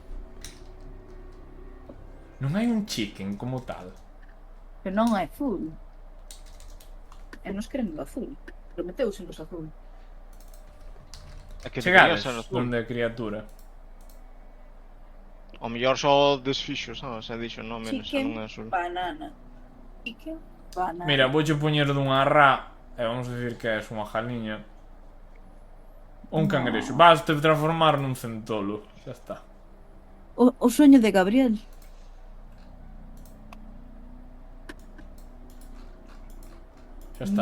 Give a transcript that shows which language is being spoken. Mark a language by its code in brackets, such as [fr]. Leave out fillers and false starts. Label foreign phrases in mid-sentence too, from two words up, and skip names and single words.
[gl] Non hai un chicken como tal. Pero non é azul. E nos queremos azul. Prometeuse nos azul. É que Chegades debería ser azul. donde a criatura. O mellor só desfixo, sabes? E dixo, non, mira, xa non é Chicken, azul. banana. [en] Chicken, banana. [gl] Mira, vouche poñer dunha rá e vamos decir que é unha jaliña. Un cangrexo. Vas te transformar nun centolo. Xa está. O sueño de Gabriel. Xa está.